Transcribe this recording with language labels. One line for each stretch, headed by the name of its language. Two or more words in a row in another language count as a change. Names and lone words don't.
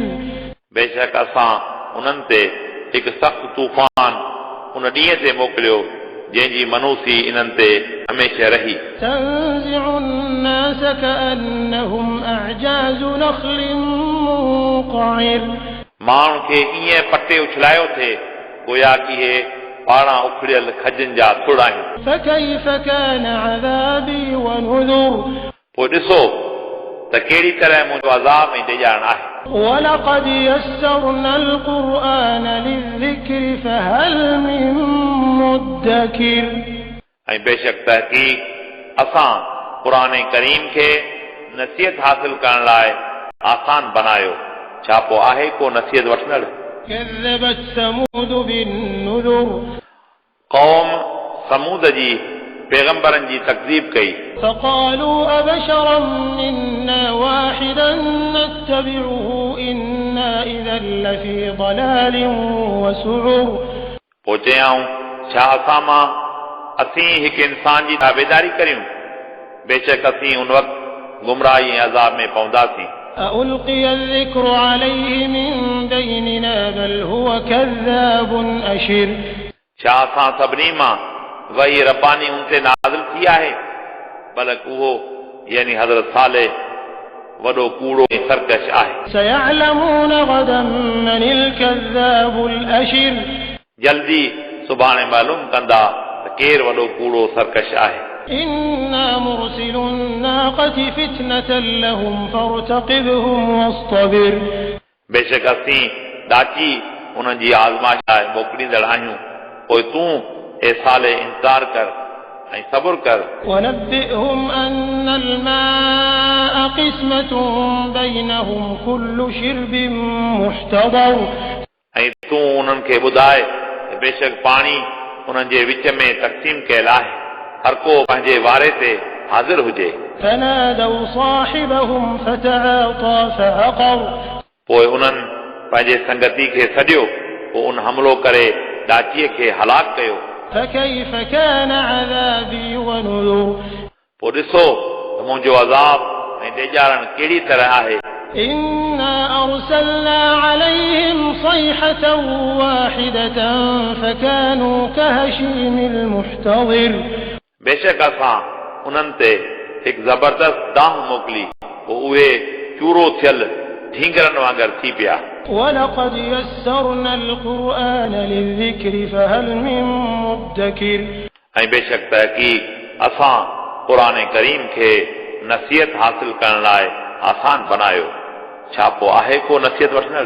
Sindhi: बेशक असां उन्हनि ते हिकु सख़्तु तूफ़ान उन ॾींहं ते मोकिलियो जंहिंजी मनूसी इन्हनि ते हमेशह रही।
Arabic: تنزع الناس كأنهم أعجاز نخل منقعر
Sindhi: माण्हुनि खे ईअं पटे उछलायो थिए गोया कि इहे पारां उखड़ियल खजनि जा थुड़ आहिनि।
Arabic: فكيف كان عذابي ونذر
Sindhi: पोइ ॾिसो त कहिड़ी तरह मुंहिंजो अज़ाब ऐं ॾेजारण आहे
Arabic: ولقد يسرنا القرآن للذكر فهل من مدكر
Sindhi: ऐं बेशक तहक़ीक़ असां क़ुरान करीम खे नसीहत हासिल करण लाइ आसान बनायो छा पोइ आहे को नसीहत वठंदड़
Arabic: كذبت ثمود بالنذر
Sindhi: क़ौम समूद जी पैगंबरनि जी तकज़ीब कई
Arabic: فقالوا أبشرا منا واحدا نتبعه إنا إذا لفي ضلال وسعر
Sindhi: पोइ चयऊं छा असां मां असीं हिकु इंसान जी ताबेदारी करियूं बेशक असीं उन वक़्तु गुमराही ऐं अज़ाब में पवंदासीं
Arabic: أألقي الذكر عليه من بيننا بل هو كذاب أشر
Sindhi: छा असां सभिनी मां वही रब्बानी उन ते नाज़िल थी आहे बल्कि उहो यानी हज़रत सालेह वॾो कूड़ो ऐं सरकश आहे
Arabic: سيعلمون غدا من الكذاب الأشر
Sindhi: जल्दी सुभाणे मालूम कंदा त केरु वॾो कूड़ो सरकश आहे
Arabic: إنا مرسل الناقة فتنة لهم فارتقبهم واصطبر
Sindhi: बेशक असीं ॾाची उन्हनि जी आज़माइश लाइ मोकिलींदड़ आहियूं पोइ तूं ए साले इंतज़ार कर ऐं सब्र कर
Arabic: ونبئهم أن الماء قسمة بينهم كل شرب محتضر
Sindhi: ऐं तूं उन्हनि खे ॿुधाए त बेशक पाणी उन्हनि जे विच में तक़सीम कयल आहे हर को पंहिंजे वारे ते हाज़िर हुजे
Arabic: فنادوا صاحبهم فتعاطى فعقر
Sindhi: पोइ उन्हनि पंहिंजे संगती खे सॾियो पोइ उन हमलो करे ॾाचीअ खे हलाक कयो
Arabic: فكيف كان عذابي ونذر
Sindhi: पोइ ॾिसो त मुंहिंजो अज़ाब ऐं ॾेजारण कहिड़ी तरह आहे
Arabic: إنا أرسلنا عليهم صيحة واحدة فكانوا كهشيم المحتضر
Sindhi: बेशक असां उन्हनि ते हिकु ज़बरदस्त दांह मोकिली पोइ उहे चूरो थियल ढींगरनि वांगुरु थी पिया
Arabic: ولقد يسرنا القرآن للذكر فهل من مدكر
Sindhi: ऐं बेशक तहक़ीक़ असां क़ुरान करीम खे नसीहत हासिल करण लाइ आसान बनायो छा पोइ आहे को नसीहत वठंदड़